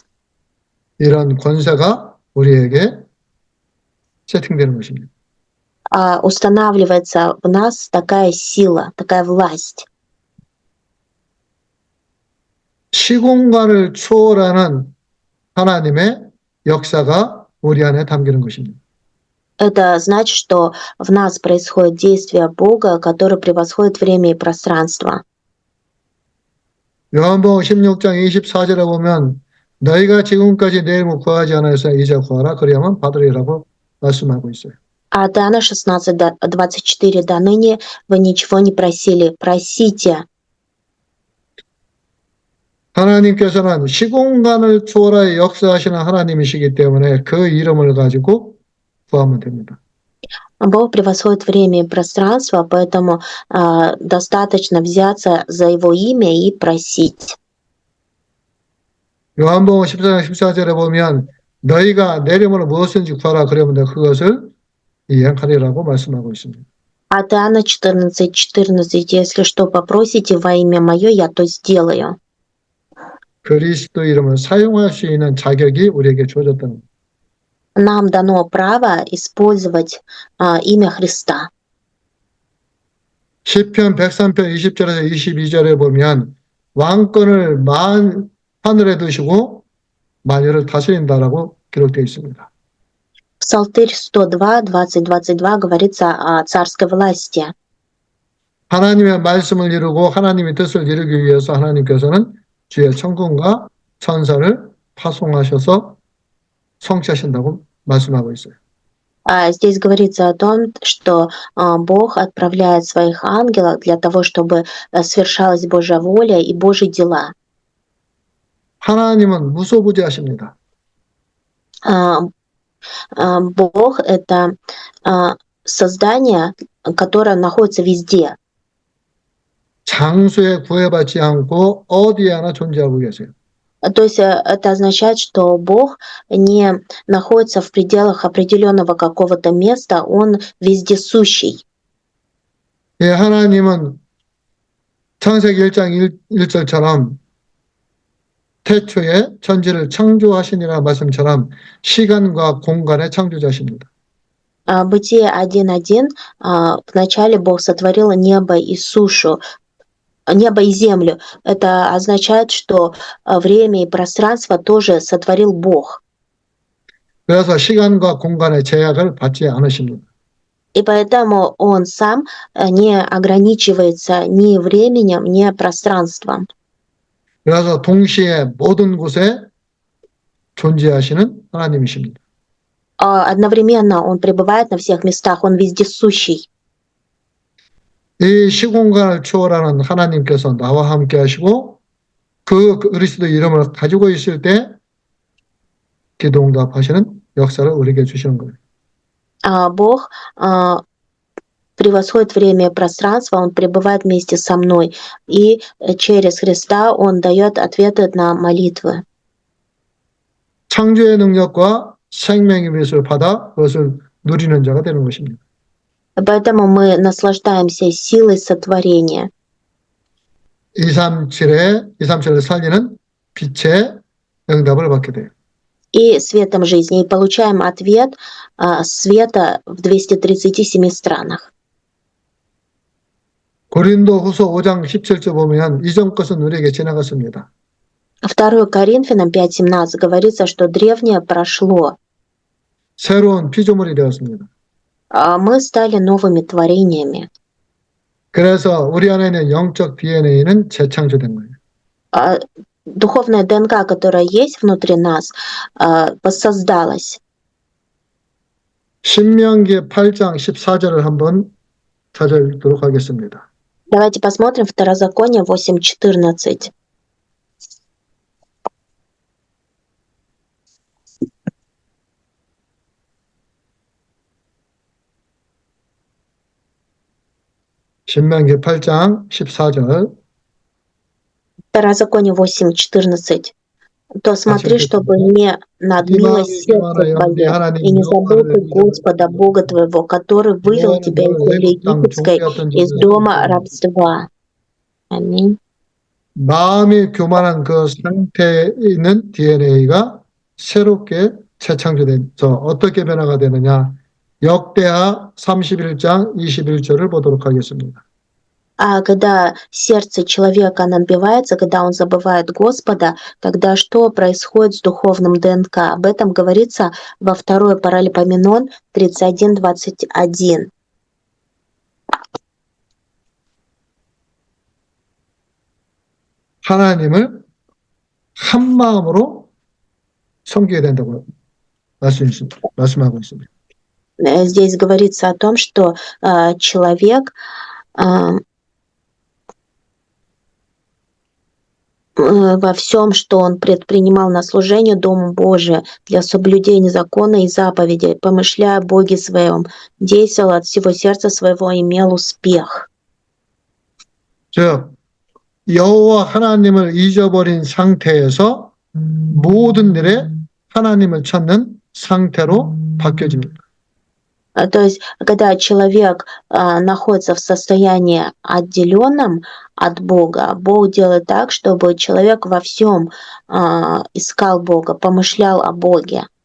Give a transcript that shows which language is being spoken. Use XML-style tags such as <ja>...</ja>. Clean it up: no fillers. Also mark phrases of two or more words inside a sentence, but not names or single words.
<ko>이런 권세가 우리에게 세팅되는 것입니다.</ko> <ru>Устанавливается в нас такая сила, такая власть.</ru> <ko>시공간을 초월하는 하나님의 역사가 우리 안에 담기는 것입니다.</ko> <ru>Это значит, что в нас происходит действие Бога, которое превосходит время и пространство.</ru> <ko>요한복음 16장 24절에 보면 너희가 지금까지 내 이름을 구하지 않아서 이제 구하라 그리하면 받으리라고 말씀하고 있어요.</ko> <ru>А от Иоанна 16:24 до ныне вы ничего не просили, просите.</ru> <ko>하나님께서는 시공간을 초월하여 역사하시는 하나님이시기 때문에 그 이름을 가지고 구하면 됩니다.</ko> <ru>Бог превосходит время и пространство, поэтому достаточно взяться за Его имя и просить.</ru> <ko>요한복음 14장 14절에 보면 너희가 내 이름으로 무엇인지 구하라 그러면 내가 그것을 이행하리라고 말씀하고 있습니다.</ko> <ru>От Иоанна 14:14, если что попросите во имя Мое, я то сделаю.</ru> <ko>그리스도 이름을 사용할 수 있는 자격이 우리에게 주어졌다는 겁니다.</ko> <ru>Нам дано право использовать имя Христа.</ru> <ko>시편 103편 20절에서 22절에 보면 왕권을 하늘에 두시고 만유를 다스린다라고 기록되어 있습니다.</ko> <ru>Псалтырь 102, 20-22 говорится о царской власти.</ru> <ko>하나님의 말씀을 이루고 하나님의 뜻을 이루기 위해서 하나님께서는 주의 천군과 천사를 파송하셔서 성취하신다고 말씀하고 있어요.</ko> <ru>Здесь говорится о том, что Бог отправляет своих ангелов для того, чтобы свершалась Божья воля и Божьи дела.</ru> <ko>하나님은 무소부지하십니다.</ko> <ru>Бог — это создание, которое находится везде.</ru> <ko>장소에 구애받지 않고 어디에 하나 존재하고 계세요.</ko> <ru>То есть это означает, что Бог не находится в пределах определенного какого-то места, Он вездесущий.</ru> <ko>예, 하나님은 창세기 1장 1절처럼 태초에 천지를 창조하시니라 말씀처럼 시간과 공간의 창조자십니다.</ko> <ru>Бытие 1:1 вначале Бог сотворил небо и сушу, небо и землю. Это означает, что время и пространство тоже сотворил Бог.</ru> <ko>그래서 시간과 공간의 제약을 받지 않으십니다.</ko> <ru>И поэтому Он сам не ограничивается ни временем, ни пространством.</ru> <ko>그래서 동시에 모든 곳에 존재하시는 하나님이십니다.</ko> <ru>Одновременно Он пребывает на всех местах, Он вездесущий.</ru> <ko>이 시공간을 초월하는 하나님께서 나와 함께 하시고 그 그리스도 이름을 가지고 있을 때 기도응답하시는 역사를 우리에게 주시는 거예요.</ko> <ru>Бог превосходит время и пространство, Он пребывает вместе со мной, и через Христа Он дает ответы на молитвы.</ru> <ko>창조의 능력과 생명의 빛을 받아 그것을 누리는 자가 되는 것입니다.</ko> <ru>Поэтому мы наслаждаемся силой сотворения.</ru> <ko>237을 살리는 빛의 응답을 받게 돼요.</ko> <ru>и светом жизни. И получаем ответ света в 237 странах.</ru> <ko>고린도 후서 5장 17절 보면 이전 것은 우리에게 지나갔습니다.</ko> <ru>2 Коринфянам 5:17 говорится, что древнее прошло.</ru> <ko>새로운 피조물이 되었습니다.</ko> <ru>Мы стали новыми творениями.</ru> <ko>그래서 우리 안에 있는 영적 DNA는 재창조된 거예요.</ko> <ru>Духовная ДНК, которая есть внутри нас, воссоздалась.</ru> <ko>신명기 8장 14절을 한번 찾아읽도록 하겠습니다.</ko> <ru>Давайте посмотрим Второзаконие 8:14.</ru> <ko>신명기 8장 14절.</ko> <ru>Второзаконие 8:14. То смотри, чтобы не надмилось сердце твое, и не забыл ты Господа Бога твоего, который вывел тебя из земли египетской, из дома рабства. Аминь.</ru> <ko>마음이 교만한 그 상태에 있는 DNA가 새롭게 재창조돼서 어떻게 변화가 되느냐. 역대하 31장 21절을 보도록 하겠습니다.</ko> <ru>А когда сердце человека набивается, когда он забывает Господа, тогда что происходит с духовным ДНК? Об этом говорится во 2 Паралипоменон 31:21.</ru> <ko>하나님을 한 마음으로 섬기게 된다고 말씀하고 있습니다.</ko> <ru>Здесь говорится о том, что человек во всем, что он предпринимал на служение Дому Божию для соблюдения закона и заповедей, помышляя о Боге своем, действовал от всего сердца своего, имел успех.</ru> <ko>즉 여호와 하나님을 잊어버린 상태에서 모든 일에 하나님을 찾는 상태로 바뀌어집니다.</ko> <ru>То есть, когда человек находится в состоянии отделенном от Бога, Бог делает так, чтобы человек во всем искал Бога, помышлял о Боге.</ru>